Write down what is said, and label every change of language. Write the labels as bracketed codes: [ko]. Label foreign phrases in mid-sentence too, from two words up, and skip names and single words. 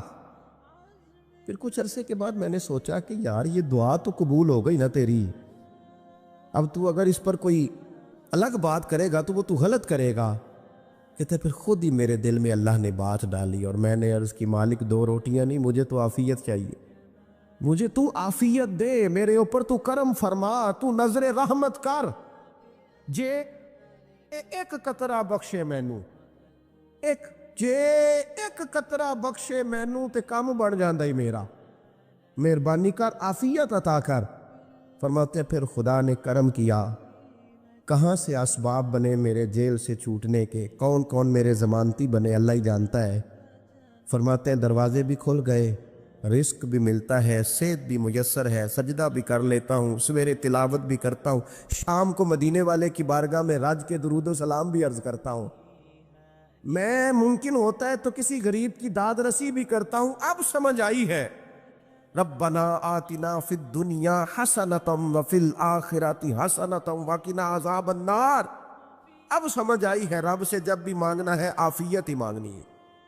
[ur] پھر کچھ عرصے کے بعد میں نے سوچا کہ یار یہ دعا تو قبول ہو گئی نا تیری, اب تو اگر اس پر کوئی الگ بات کرے گا تو وہ تو غلط کرے گا. کہتے پھر خود ہی میرے دل میں اللہ نے بات ڈالی اور میں نے عرض کی مالک 2 روٹیاں نہیں, مجھے تو عافیت چاہیے, مجھے تو عافیت دے, میرے اوپر تو کرم فرما, تو نظر رحمت کر, [pa] جے ایک قطرہ بخشے مینوں, جے ایک قطرہ بخشے مینوں تے کام بن جاندا ہی میرا, [ur] مہربانی کر عافیت عطا کر. فرماتے پھر خدا نے کرم کیا, کہاں سے اسباب بنے میرے جیل سے چھوٹنے کے, کون کون میرے ضمانتی بنے اللہ ہی جانتا ہے. فرماتے ہیں دروازے بھی کھل گئے, رزق بھی ملتا ہے, صحت بھی میسر ہے, سجدہ بھی کر لیتا ہوں, سویرے تلاوت بھی کرتا ہوں, شام کو مدینے والے کی بارگاہ میں راج کے درود و سلام بھی عرض کرتا ہوں, میں ممکن ہوتا ہے تو کسی غریب کی داد رسی بھی کرتا ہوں. [ar] اب سمجھ آئی ہے ربنا آتنا فی الدنیا حسنۃ وفی الآخرۃ حسنۃ وقنا عذاب النار. [ur] اب سمجھ آئی ہے رب سے جب بھی مانگنا ہے عافیت ہی مانگنی ہے.